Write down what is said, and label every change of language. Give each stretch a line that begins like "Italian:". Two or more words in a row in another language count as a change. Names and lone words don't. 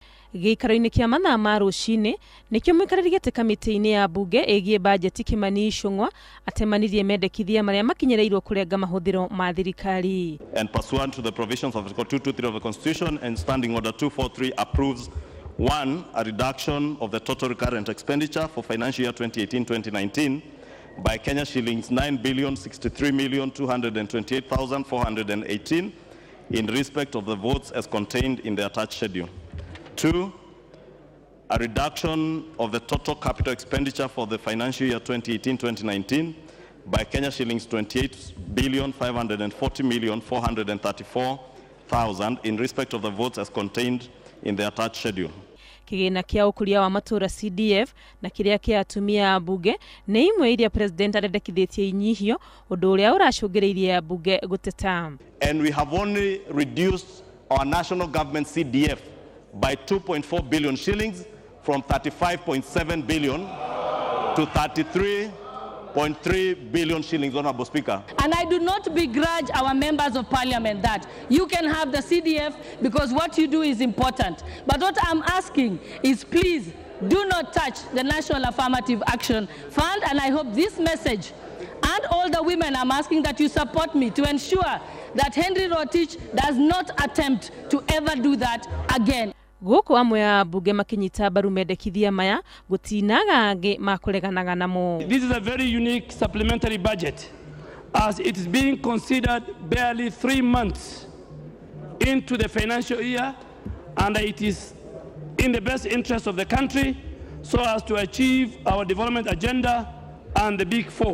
Kikuyu: Gĩikaro-inĩ kĩa mathaa ma rũcinĩ nĩkĩo mũikarĩri gĩtĩ kamĩtĩ-inĩ ya mbunge ĩgiĩ bajeti Kimani Ichung'wa atemanirie mendekithia marĩa makinyereirwo kũrenga mahuthiro ma thirikari.
English: And pursuant to the provisions of Article 223 of the Constitution and Standing Order 243 approves 1. A reduction of the total recurrent expenditure for financial year 2018-2019 by Kenya shillings 9,063,228,418 in respect of the votes as contained in the attached schedule. 2. A reduction of the total capital expenditure for the financial year 2018-2019 by Kenya shillings 28,540,434,000 in respect of the votes as contained in the attached schedule.
Kikuyu: Kigina kia ukuria wa matura CDF na kiria kia atumia abunge nĩ imwe iria president arendekithĩtie inyihio ũndũ ũrĩa ũracũngĩrĩirie abunge gũteta.
English: And we have only reduced our national government CDF by 2.4 billion shillings from 35.7 billion to 33.3 billion shillings, Honorable Speaker. And I do not begrudge our members of parliament that you can have the CDF because what you do is important. But what I'm asking is please do not touch the National Affirmative Action Fund, and I hope this message and all the women, I'm asking that you support me to ensure that Henry Rotich does not attempt to ever do that again.
Kikuyu: Gũkũ amwe ya abunge makinyita mbaru mendekithia maya gũtinaga angĩ makũreganaga namo.
English: This is a very unique supplementary budget as it is being considered barely 3 months into the financial year, and it is in the best interest of the country so as to achieve our development agenda and the big four.